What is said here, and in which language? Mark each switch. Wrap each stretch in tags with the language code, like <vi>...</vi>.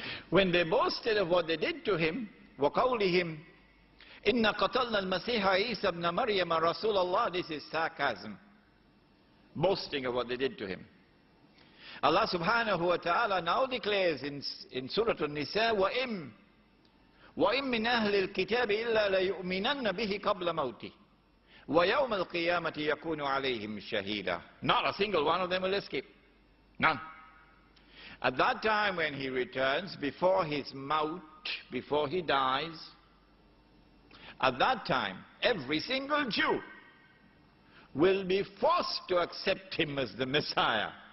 <en>When they boasted of what they did to him,</en> <ar>وَقَوْلِهِمْ إِنَّا قَتَلْنَا الْمَسِيحَ عِيسَى ابْنَ مَرْيَمَ رَسُولَ اللَّهِ.</ar> <en>This is sarcasm. Boasting of what they did to him. Allah subhanahu wa ta'ala now declares in Surah An-Nisa,</en> <ar>وَإِمْ مِنْ أَهْلِ الْكِتَابِ إِلَّا لَيُؤْمِنَنَّ بِهِ قَبْلَ مَوْتِهِ وَيَوْمَ الْقِيَامَةِ يَكُونُ عَلَيْهِمْ شَهِيدًا.</ar> <en>Not a single one of them will escape. None. At that time when he returns, before his maut, before he dies, at that time, every single Jew will be forced to accept him as the Messiah.</en>